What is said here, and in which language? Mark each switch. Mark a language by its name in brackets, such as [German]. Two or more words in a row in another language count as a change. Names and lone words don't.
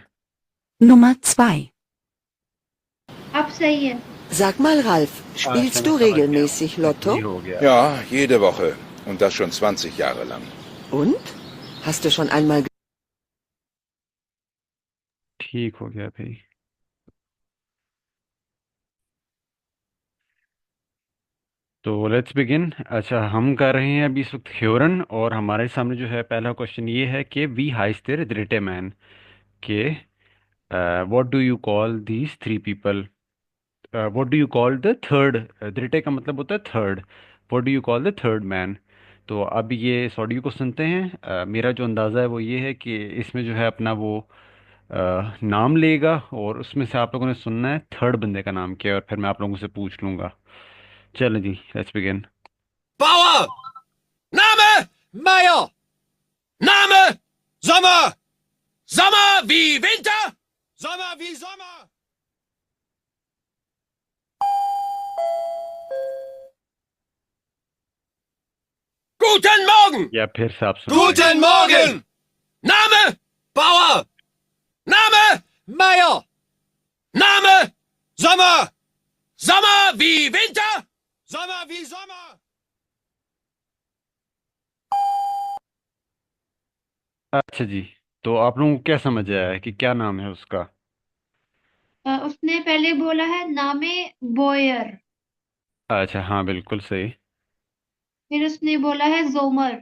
[German] Nummer 2. [Hindi] अब सही है। [German] Sag mal, Ralf, [Hindi] अच्छा, [German] spielst [Hindi] मैं [German] du [Hindi] समझ गया। [German] regelmäßig Lotto? सही हो गया। Ja, jede Woche. Und das schon 20 Jahre lang. Und? Hast du schon einmal [Hindi] ठीक हो गया भाई। [English] तो let's begin. [Hindi] अच्छा, हम कर रहे हैं अभी इस वक्त ह्योरन, और हमारे सामने जो है पहला क्वेश्चन ये है कि [German] wie heißt der dritte Mann, [Hindi] के [English] what do you call these three people, what do you call the third. द्रिटे [Hindi] का मतलब होता है [English] थर्ड। what do you call the third man. [Hindi] तो अब ये इस ऑडियो को सुनते हैं। मेरा जो अंदाज़ा है वो ये है कि इसमें जो है अपना वो नाम लेगा, और उसमें से आप लोगों ने सुनना है थर्ड बंदे का नाम क्या है, और फिर मैं आप लोगों से पूछ लूँगा। चलो जी, [English] let's begin. [German] Bauer! Name Meier! Name Sommer! Sommer wie Winter! Sommer wie Sommer! Guten Morgen! [Hindi] या फिर से आप सुन [German] Guten Morgen! Name Bauer! Name Meier! Name Sommer! Sommer wie Winter? Sommer wie Sommer? [Hindi] अच्छा जी, तो आप लोगों को क्या समझ आया है कि क्या नाम है उसका? उसने पहले बोला है [German] Name Bauer. [Hindi] अच्छा, हाँ बिल्कुल सही। फिर उसने बोला है जोमर।